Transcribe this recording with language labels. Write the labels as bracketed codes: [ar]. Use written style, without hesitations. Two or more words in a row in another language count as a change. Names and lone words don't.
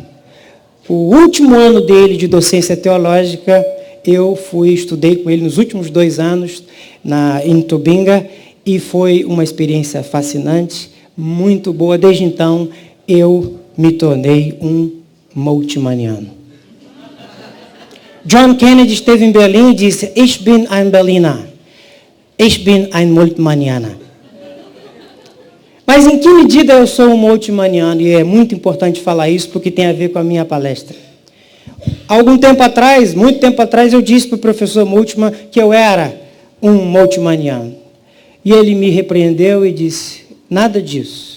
[pt] O último ano dele de docência teológica, eu estudei com ele nos últimos 2 anos em Tubinga, e foi uma experiência fascinante, muito boa. Desde então, eu me tornei um Moltmanniano. John Kennedy esteve em Berlim e disse: [de] Ich bin ein Berliner, ich bin ein Moltmannianer. [pt] Mas em que medida eu sou um Moltmanniano? E é muito importante falar isso, porque tem a ver com a minha palestra. Muito tempo atrás, eu disse para o professor Moltmann que eu era um Moltmanniano. E ele me repreendeu e disse: nada disso.